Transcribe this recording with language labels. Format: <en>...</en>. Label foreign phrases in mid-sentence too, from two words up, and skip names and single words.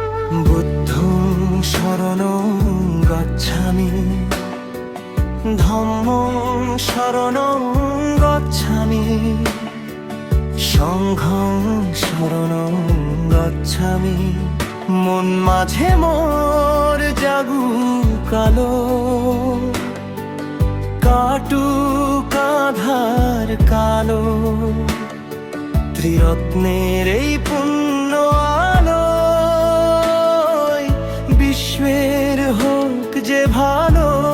<pi>বুদ্ধং শরণং গচ্ছামি, ধম্মং শরণং গচ্ছামি, সংঘং শরণং গচ্ছামি।</pi> <bn>মন মাঝে মোর জাগুক আলো, কাটুক আধার কালো। ত্রিরত্নের এই পুণ্য আলোয় বিশ্বের হোক যে ভালো।</bn>